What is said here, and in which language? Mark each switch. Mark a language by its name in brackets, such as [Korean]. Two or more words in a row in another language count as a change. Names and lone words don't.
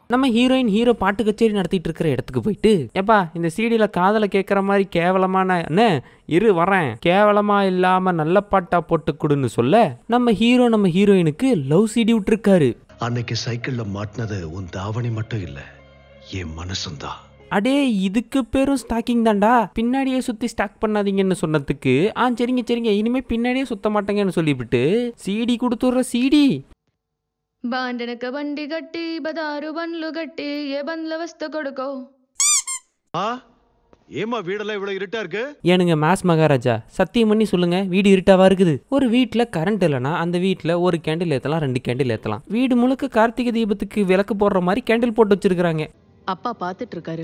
[Tamil] நம்ம ஹீரோயின் ஹீரோ பாட்டு கச்சேரி நடத்திட்டு இருக்கிற இடத்துக்கு போயிட்டு, ஏப்பா இந்த சீடியில காதல கேட்கற மாதிரி கேவலமான இரு வரேன், கேவலமா இல்லாம நல்ல பாட்டா போட்டு கொடுன்னு சொல்ல, நம்ம ஹீரோ நம்ம ஹீரோயினுக்கு [English] love CD [Tamil] விட்டுருக்காரு. அன்னைக்கு சைக்கிள்ல மாட்டினது உன் தாவணி மட்டும் இல்ல, என் மனசுந்தான். அடே, இதுக்கு பேரும் ஸ்டாக்கிங் தான்டா. பின்னாடியே சுத்தி ஸ்டாக் பண்ணாதீங்கன்னு சொன்னதுக்கு சரிங்க இனிமே பின்னாடியே சுத்த மாட்டேங்கன்னு சொல்லிவிட்டு சீடி கொடுத்துடுற சீடி. [Telugu] బాండనక బండి గట్టి బదారు బండ్లు గట్టి ఏ బండ్ల వస్తు కొడుకో. [Tamil] ஏமா வீடெல்லாம் இவ்வளவு இருட்டா இருக்கு? ஏனுங்க மாஸ் மகாராஜா, சத்தியம் பண்ணி சொல்லுங்க, வீடு இருட்டாவா இருக்குது? ஒரு வீட்டுல கரண்ட் இல்லைன்னா அந்த வீட்டுல ஒரு கேண்டில் ஏத்தலாம், 2 கேண்டில் ஏத்தலாம். வீடு முழுக்க கார்த்திகை தீபத்துக்கு விளக்கு போடுற மாதிரி கேண்டில் போட்டு வச்சிருக்காங்க. அப்பா பாத்துட்டு இருக்காரு.